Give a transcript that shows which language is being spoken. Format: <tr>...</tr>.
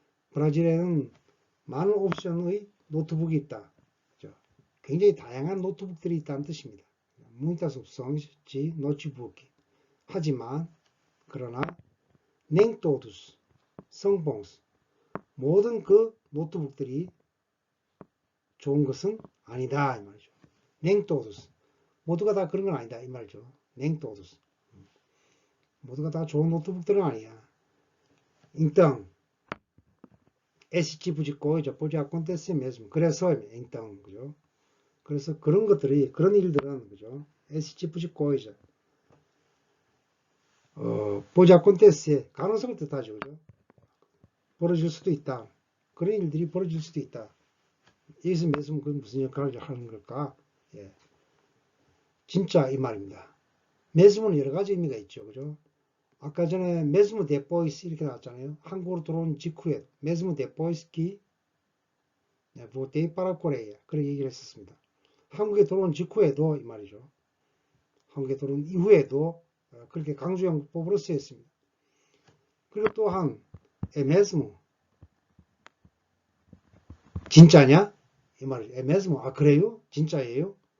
<ko>브라질에는 많은 옵션의 노트북이 있다. 그죠? 굉장히 다양한 노트북들이 있다는 뜻입니다.</ko> <pt>muitas opções de notebook.</pt> <ko>하지만 그러나</ko> <pt>nem todos são bons.</pt> <ko>모든 그 노트북들이 좋은 것은 아니다 이 말이죠.</ko> <pt>nem todos.</pt> <ko>모두가 다 그런 건 아니다 이 말이죠.</ko> <pt>nem todos.</pt> <ko>모두가 다 좋은 노트북들은 아니야.</ko> <pt>Então, esse tipo de coisa pode acontecer mesmo.</pt> <ko>그래서 então, 그죠? 그래서 그런 것들이 그런 일들은 그죠?</ko> <pt>esse tipo de coisa pode acontecer.</pt> <ko>가능성을 뜻하죠. 그죠? 벌어질 수도 있다. 그런 일들이 벌어질 수도 있다. 여기서 mesmo 그 무슨 역할을 하는 걸까? 예. 진짜 이 말입니다. mesmo는 여러 가지 의미가 있죠. 그죠? 아까 전에</ko> <pt>mesmo depois</pt> <ko>이렇게 나왔잖아요. 한국으로 들어온 직후에</ko> <pt>mesmo depois que voltei para a Coreia.</pt> <ko>그렇게 얘기를 했었습니다. 한국에 들어온 직후에도 이 말이죠. 한국에 들어온 이후에도 그렇게 강조형법으로 쓰였습니다. 그리고 또한 mesmo 진짜냐? 이 말이죠. mesmo 아 그래요? 진짜예요?</ko>